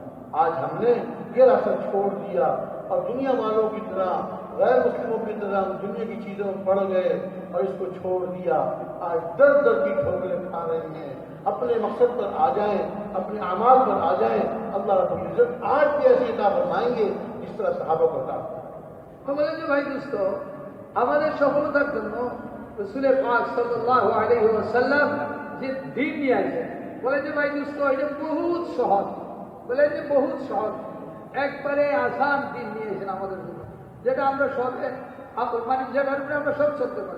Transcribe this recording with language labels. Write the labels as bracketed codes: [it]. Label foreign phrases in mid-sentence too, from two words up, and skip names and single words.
[ur] آج ہم نے یہ راستہ چھوڑ دیا اور دنیا والوں کی طرح، غیر مسلموں کی طرح ہم دنیا کی چیزوں میں پڑ گئے اور اس کو چھوڑ دیا۔ آج در در کی ٹھوکریں کھا رہے ہیں۔ اپنے مقصد پر آ جائیں، اپنے اعمال پر آ جائیں، اللہ رب العزت آج بھی ایسی عطا فرمائیں گے جس طرح صحابہ کو عطا فرمائیں۔ [bn] আমাদের যে ভাই দোস্ত, আমাদের সফলতার জন্য রাসূল পাক [ar] صلى الله عليه وسلم [bn] যে দিন নিয়ে আসেন, বলে যে ভাই দোস্ত এটা বহুত সহজ, বলে যে বহুত সহজ, একবারে আসান দিন নিয়ে এসেছেন আমাদের জন্য, যেটা আমরা সবে মানে যেটার উপরে আমরা সব চলতে পারি।